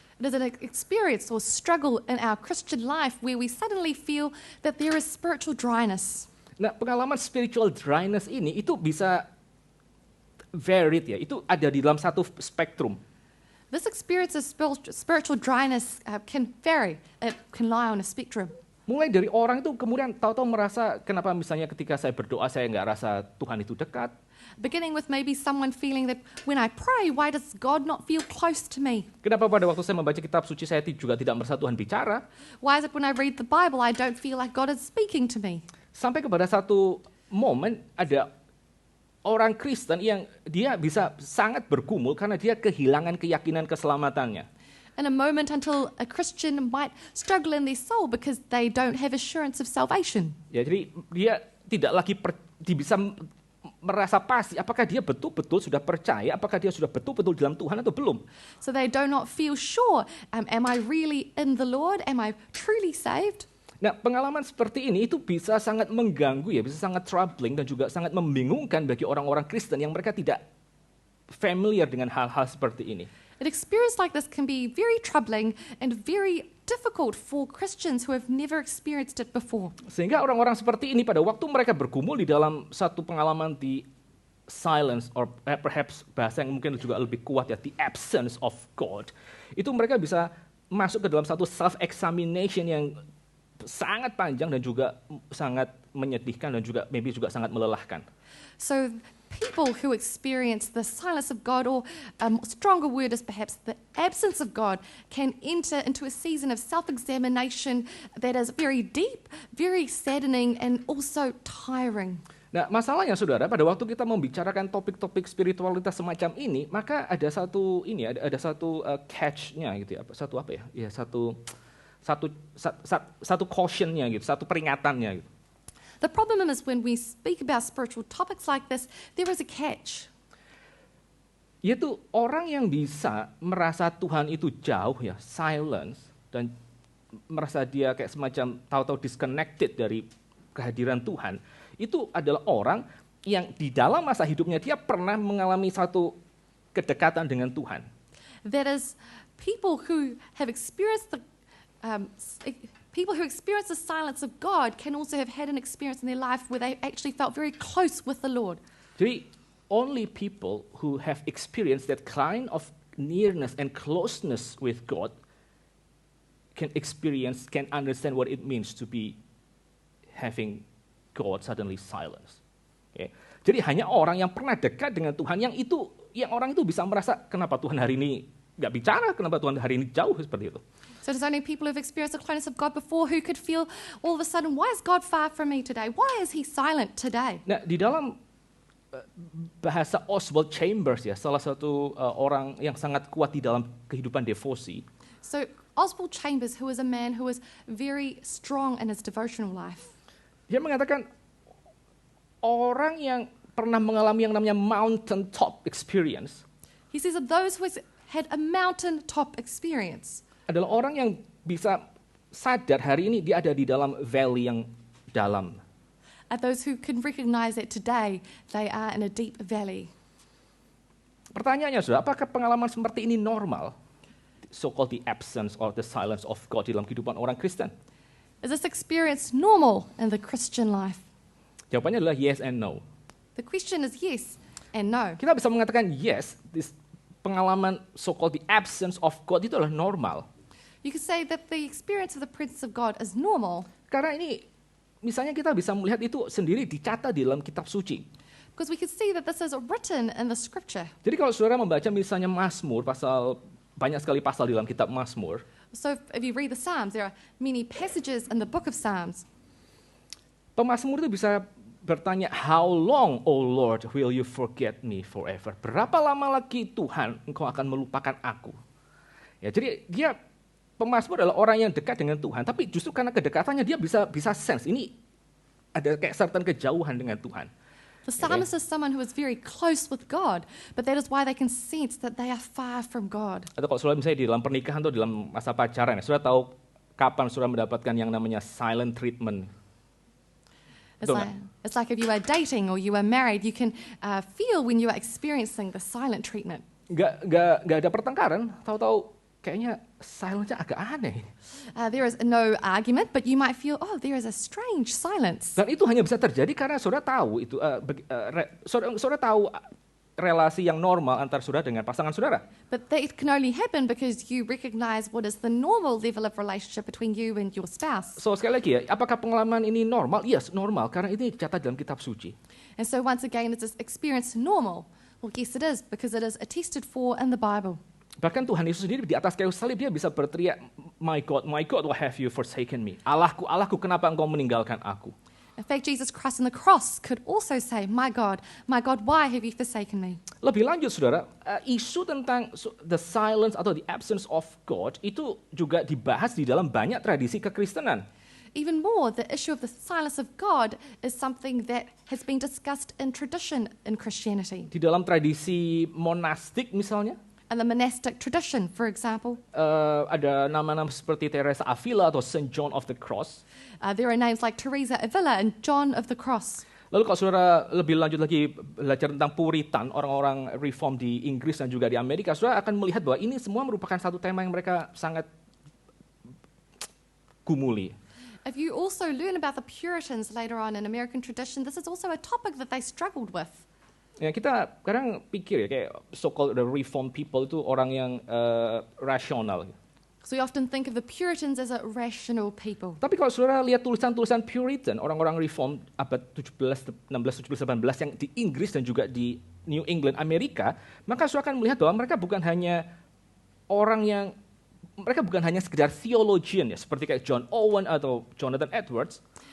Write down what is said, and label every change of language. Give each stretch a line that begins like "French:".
English: It is an experience or struggle in our Christian life where we suddenly feel that there is spiritual dryness.
Indonesian: Nah, pengalaman
English: spiritual dryness
Indonesian: ini itu bisa varied ya, itu ada di dalam satu spektrum.
English: This experience of spiritual dryness can vary. It can lie on a spectrum.
Indonesian: Mulai dari orang itu kemudian tahu-tahu merasa kenapa misalnya ketika saya berdoa saya nggak rasa Tuhan itu dekat.
English: Beginning with maybe someone feeling that when I pray, why does God not feel close to me?
Indonesian: Kenapa pada waktu saya membaca kitab suci saya juga tidak merasa Tuhan bicara.
English: Why is it when I read the Bible, I don't feel like God is speaking to me?
Indonesian: Sampai kepada satu momen ada orang Kristen yang dia bisa sangat bergumul karena dia kehilangan keyakinan keselamatannya.
English: In a moment until a Christian might struggle in their soul because they don't have assurance of salvation.
Indonesian: Ya, jadi dia tidak lagi bisa merasa pasti apakah dia betul-betul sudah percaya, apakah dia sudah betul-betul dalam Tuhan atau belum.
English: So they do not feel sure, am I really in the Lord? Am I truly saved?
Indonesian: Nah, pengalaman seperti ini itu bisa sangat mengganggu ya, bisa sangat troubling dan juga sangat membingungkan bagi orang-orang Kristen yang mereka tidak familiar dengan hal-hal seperti ini.
English: An experience like this can be very troubling and very difficult for Christians who have never experienced it before.
Indonesian: Sehingga orang-orang seperti ini pada waktu mereka bergumul di dalam satu pengalaman di silence or perhaps bahasa yang mungkin juga lebih kuat ya,
English: the absence of God,
Indonesian: itu mereka bisa masuk ke dalam satu self-examination yang sangat panjang dan juga sangat menyedihkan dan juga maybe juga sangat melelahkan.
English: So people who experience the silence of God, or a stronger word is perhaps the absence of God, can enter into a season of self-examination that is very deep, very saddening, and also tiring.
Indonesian: Nah, masalahnya saudara, pada waktu kita membicarakan topik-topik spiritualitas semacam ini, maka ada satu catch-nya gitu ya, satu caution-nya gitu, satu peringatannya gitu.
English: The problem is when we speak about spiritual topics like this, there is a catch.
Indonesian: Yaitu orang yang bisa merasa Tuhan itu jauh ya, silence, dan merasa dia kayak semacam tahu-tahu disconnected dari kehadiran Tuhan, itu adalah orang yang di dalam masa hidupnya dia pernah mengalami satu kedekatan dengan Tuhan.
English: That is, people who have experienced the silence of God can also have had an experience in their life where they actually felt very close with the Lord.
Indonesian: Jadi
English: only people who have experienced that kind of nearness and closeness with God can understand what it means to be having God suddenly silence. Okay.
Indonesian: Jadi hanya orang yang pernah dekat dengan Tuhan yang orang itu bisa merasa kenapa Tuhan hari ini nggak bicara, kenapa Tuhan hari ini jauh seperti itu.
English: So there's only people who've experienced the closeness of God before who could feel all of a sudden, why is God far from me today? Why is he silent today?
Indonesian: Nah, di dalam bahasa Oswald Chambers ya, salah satu orang yang sangat kuat di dalam kehidupan devosi.
English: So Oswald Chambers, who is a man who is very strong in his devotional life.
Indonesian: Dia mengatakan orang yang pernah mengalami yang namanya mountaintop experience.
English: He says that those who had a mountaintop experience
Indonesian: adalah orang yang bisa sadar hari ini dia ada di dalam valley yang dalam.
English: are those who can recognize that today they are in a deep valley.
Indonesian: Pertanyaannya sudah, apakah pengalaman seperti ini normal?
English: So-called the absence or the silence of God
Indonesian: di dalam kehidupan orang Kristen.
English: Is this experience normal in the Christian life?
Indonesian: Jawabannya adalah
English: yes and no. The question is yes and no.
Indonesian: Kita bisa mengatakan yes, this pengalaman
English: so-called the absence of God
Indonesian: itu adalah normal.
English: You could say that the experience of the presence of God is normal
Indonesian: Karena ini, misalnya kita bisa melihat itu sendiri dicatat di dalam kitab suci.
English: because we could see that this is written in the scripture.
Indonesian: Jadi kalau saudara membaca misalnya Mazmur, banyak sekali pasal di dalam kitab Mazmur.
English: So if you read the Psalms, there are many passages in the book of Psalms.
Indonesian: Pemazmur itu bisa bertanya,
English: how long, O Lord, will you forget me forever?
Indonesian: Berapa lama lagi Tuhan engkau akan melupakan aku? Ya, jadi pemazmur adalah orang yang dekat dengan Tuhan, tapi justru karena kedekatannya dia bisa sense, ini ada kayak certain kejauhan dengan Tuhan.
English: The psalmist is someone who is very close with God, but that is why they can sense that they are far from God.
Indonesian: Atau kalau saudara misalnya di dalam pernikahan atau di dalam masa pacaran, ya, saudara tahu kapan saudara mendapatkan yang namanya silent treatment.
English: It's like if you are dating or you are married, you can feel when you are experiencing the silent treatment.
Indonesian: nggak ada pertengkaran, tahu-tahu kayaknya silence-nya agak aneh.
English: There is no argument, but you might feel, oh, there is a strange silence.
Indonesian: Dan itu hanya bisa terjadi karena saudara tahu itu, saudara tahu relasi yang normal antara saudara dengan pasangan saudara.
English: But that can only happen because you recognize what is the normal level of relationship between you and your spouse.
Indonesian: So sekali lagi ya, apakah pengalaman ini normal? Yes, normal karena ini dicatat dalam kitab suci.
English: And so once again, is this experience normal? Well, yes, it is, because it is attested for in the Bible.
Indonesian: Bahkan Tuhan Yesus sendiri di atas kayu salib dia bisa berteriak,
English: my God, why have you forsaken me?
Indonesian: Allahku, Allahku, kenapa engkau meninggalkan aku?
English: In fact, Jesus Christ on the cross could also say, my God, why have you forsaken me?
Indonesian: Lebih lanjut, saudara, isu tentang the silence atau
English: the absence of God
Indonesian: itu juga dibahas di dalam banyak tradisi kekristenan.
English: Even more, the issue of the silence of God is something that has been discussed in tradition in Christianity.
Indonesian: Di dalam tradisi monastik misalnya,
English: And the monastic tradition, for example,
Indonesian: ada nama-nama seperti Teresa Avila atau Saint John of the Cross.
English: there are names like Teresa Avila and John of the Cross.
Indonesian: Lalu kalau saudara lebih lanjut lagi belajar tentang Puritan, orang-orang reform di Inggris dan juga di Amerika, saudara akan melihat bahwa ini semua merupakan satu tema yang mereka sangat gumuli.
English: If you also learn about the Puritans later on in American tradition, this is also a topic that they struggled with.
Indonesian: Ya, kita kadang pikir ya kayak
English: so-called the reform people
Indonesian: itu orang yang rasional.
English: So we often think of the Puritans as a rational people.
Indonesian: Tapi kalau saudara lihat tulisan-tulisan Puritan, orang-orang reform abad 17, 16, 17, 18 yang di Inggris dan juga di New England, Amerika, maka saudara akan melihat bahwa mereka bukan hanya sekedar theologian ya, seperti kayak John Owen atau Jonathan Edwards.